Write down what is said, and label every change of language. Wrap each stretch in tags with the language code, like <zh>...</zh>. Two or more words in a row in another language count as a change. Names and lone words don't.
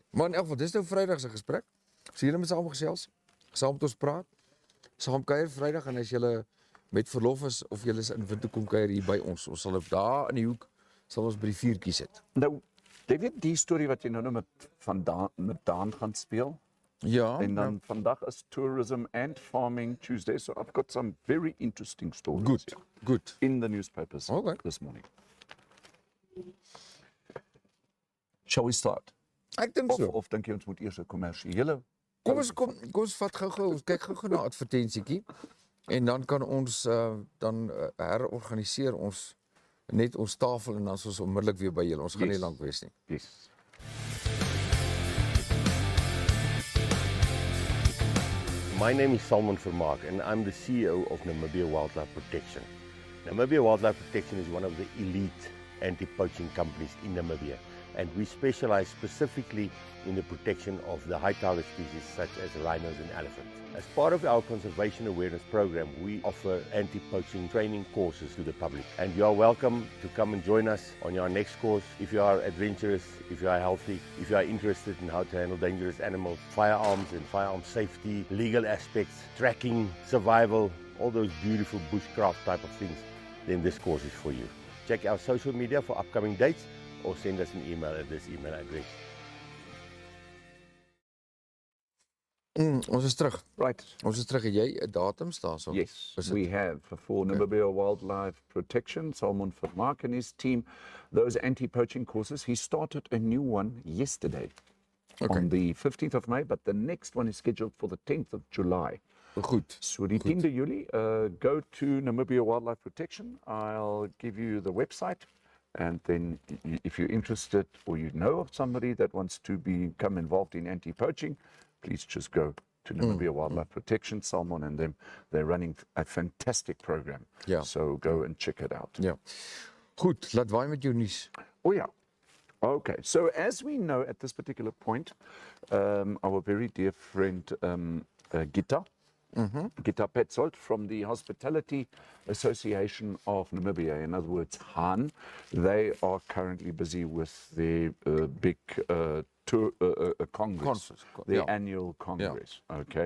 <af>Maar in elk geval, dis nou Vrydag se gesprek. So julle moet saam gesels, saam met ons praat, saam kuier Vrydag en as julle met verlof is of julle is in Windhoek kom kuier hier by ons sal op daar in die hoek sal ons by die vuurtjie sit. Nou, jy weet die storie wat jy nou met Daan gaan speel? Ja. En dan vandag is</af> <en>Tourism and Farming Tuesday, so I've got some very interesting stories</en> <af>Goed.</af> <en>in the newspapers Okay. this morning. Shall we start?</en> <af>Ek dink so. Of dink jy ons moet eers 'n kommersiële? Kom ons vat gou-gou, ons kyk gou-gou na advertensietjie en dan kan ons herorganiseer ons net ons tafel en dan is ons onmiddellik weer by julle. Ons gaan nie lank wees nie.</af> <en>Yes. My name is Salman Vermaak and I'm the CEO of Namibia Wildlife Protection. Namibia Wildlife Protection is one of the elite anti-poaching companies in Namibia, and we specialize specifically in the protection of the high target species such as rhinos and elephants. As part of our conservation awareness program, we offer anti-poaching training courses to the public, and you are welcome to come and join us on our next course if you are adventurous, if you are healthy, if you are interested in how to handle dangerous animals, firearms and firearm safety, legal aspects, tracking, survival, all those beautiful bushcraft type of things, then this course is for you. Check our social media for upcoming dates or send us an email at this email address.</en> <af>Ons is terug.</af> <en>Right.</en> <af>Ons is terug. Het jy 'n datum staan so?</af> <en>Yes, Is we have for Namibia Wildlife Protection, Salman Vermaak and his team, those anti-poaching courses. He started a new one yesterday on the 15th of May, but the next one is scheduled for the 10th of July.</en> <af>Goed. So die 10de Julie,</af> <en>go to Namibia Wildlife Protection. I'll give you the website. And then if you're interested or you know of somebody that wants to become involved in anti-poaching, please just go to Namibia Wildlife Protection, Salmon and them. They're running a fantastic program.</en> <af>Ja.</af> <en>So go and check it out.</en> <af>Ja. Goed, laat waai met jou nuus.</af> <en>Oh, yeah. Okay. So as we know at this particular point, our very dear friend Gita, Gita Petzold from the Hospitality Association of Namibia, in other words, HAN, they are currently busy with the big tour, Congress, the annual Congress, okay?</en>